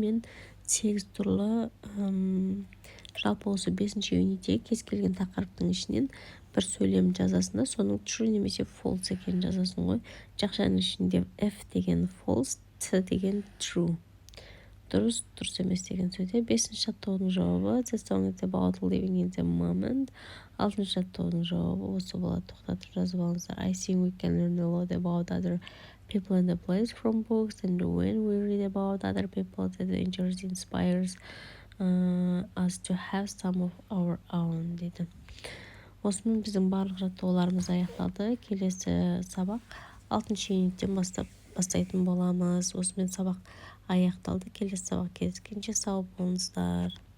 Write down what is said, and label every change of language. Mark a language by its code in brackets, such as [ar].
[kk] Мен 8 түрлі жалпы осы 5-ші юниттегі кез келген тақырыптың ішінен бір сөйлем жазасың да, соның true немесе false екенін жазасың ғой. Жақшаның ішінде F деген false, T деген true. дұрыс емес деген сөзде. Бесінші жаттығудың жауабы [en] the song is about living in the moment. [kk] Алтыншы жаттығудың жауабы осы болады. Тоқтатып жазып алыңыздар. [en] I think we can learn a lot about other people and the place from books, and when we read about other people, the adventures inspires us to have some of our own дейді. [kk] Осымен біздің барлық жаттығуларымыз аяқталды. Келесі сабақ 6-шы юниттен бастайтын боламыз. Осымен сабақ аяқталды. Келесі сабақ кездескенше сау болыңыздар.